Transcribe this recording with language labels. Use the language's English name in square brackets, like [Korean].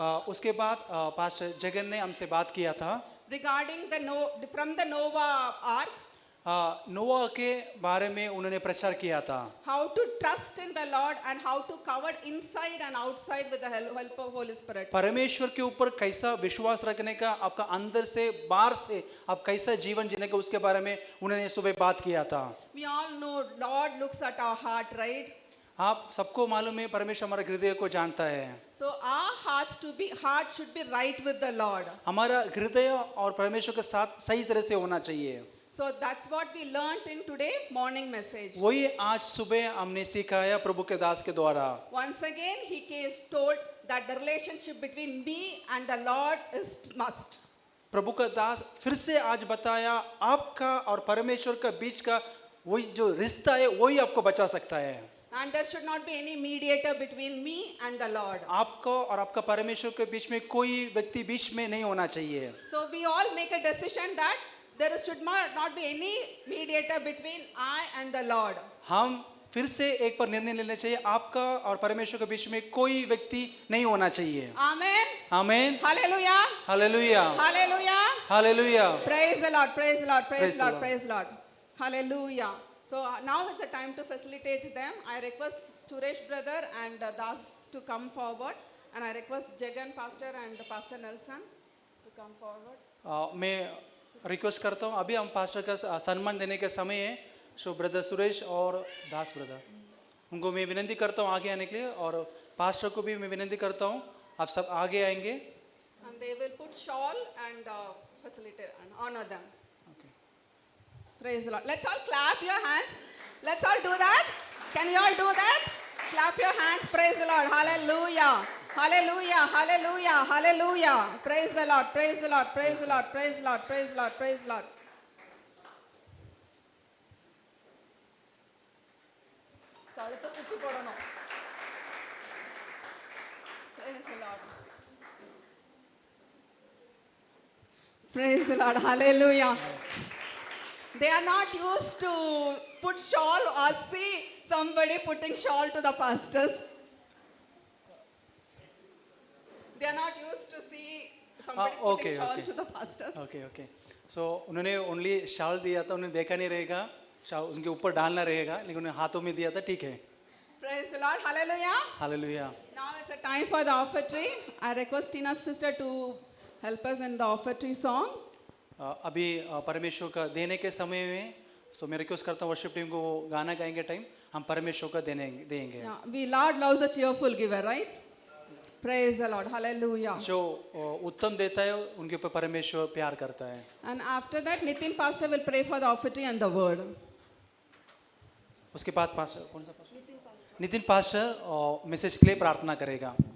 [Hindi] उसके बाद पास्टर जगन ने हमसे बात किया था [English] regarding from the Noah ark, [Hindi] नोआ के बारे में उन्होंने प्रचार किया था। [English] how to trust in the Lord and how to cover inside and outside with the help of Holy Spirit. [Hindi] परमेश्वर के ऊपर कैसा विश्वास रखने का, आपका अंदर से बाहर से आप कैसा जीवन जीने का, उसके बारे में उन्होंने सुबह बात किया था। [English] We all know Lord looks at our heart, right? [Hindi] आप सबको मालूम है परमेश्वर हमारे हृदय को जानता है। [English] So our heart should be right with the Lord. [Hindi] हमारा हृदय और परमेश्वर के साथ सही तरह से होना चाहिए। [English] So that's what we learned in today morning message. [Hindi] वही आज सुबह हमने सिखाया प्रभु के दास के द्वारा। [English] Once again he told that the relationship between me and the Lord is must. [Hindi] प्रभु का दास फिर से आज बताया आपका और परमेश्वर का बीच का वही जो रिश्ता है वही आपको बचा सकता है। [English] And there should not be any mediator between me and the Lord. [Hindi] आपको और आपका परमेश्वर के बीच में कोई व्यक्ति बीच में नहीं होना चाहिए। [English] So we all make a decision that there should not be any mediator between I and the Lord. [Hindi] हम फिर से एक पर निर्णय लेना चाहिए, आपका और परमेश्वर के बीच में कोई व्यक्ति नहीं होना चाहिए। [English] Amen. [Hindi] आमीन। [English] Hallelujah. [Hindi] Hallelujah [English] Hallelujah. [Hindi] Hallelujah. [English] Praise the Lord. Praise the Lord. Praise Praise the Lord. the Lord. Praise the Lord. Hallelujah. So now it's a time to facilitate them. I request Suresh brother and Das to come forward, and I request Jagan pastor and Pastor Nelson to come forward. [Hindi] मैं request करता हूँ, अभी हम pastor का सम्मान देने का समय है। सो ब्रदर सुरेश और दास ब्रदर, उनको मैं विनती करता हूँ आगे आने के लिए, और पास्टर को भी मैं विनती करता हूँ आप सब आगे आएंगे। [English] And they will put shawl and facilitate and honor them. Okay. Praise the Lord. Let's all clap your hands. Let's all do that. Can you all do that? Clap your hands. Praise the Lord. Hallelujah. Hallelujah, hallelujah, hallelujah. Praise the Lord, praise the Lord, praise the Lord, praise the Lord, praise the Lord, praise the Lord. [Tamil] கழுத்தை சுத்தி போடணும். [English] Praise the Lord. Praise the Lord, hallelujah. They are not used to put shawl or see somebody putting shawl to the pastors. They are not used to see somebody putting shawl to the pastors. [Hindi] Okay okay so उन्होंने only शाल दिया था, उन्हें देखा नहीं रहेगा, शाल उनके ऊपर डालना रहेगा, लेकिन उन्हें हाथों में दिया था, ठीक है. [English] Praise the Lord, hallelujah. [Hindi] Hallelujah. [English] Now it's a time for the offertory. I request Tina's sister to help us in the offertory song. [Hindi] अभी परमेश्वर का देने के समय में सो मैं रिक्वेस्ट करता हूँ वर्शिप टीम को वो गाना गाएंगे टाइम हम परमेश्वर का देंगे. [English] Yeah, we Lord loves a cheerful giver, right? Praise the Lord, hallelujah. [Hindi] जो उत्तम देता है उनके ऊपर परमेश्वर प्यार करता है. [English] And after that, Nitin pastor will pray for the offertory and the word. [Hindi] उसके बाद पास्टर कौन सा पास्टर? नितिन पास्टर मैसेज के लिए प्रार्थना करेगा.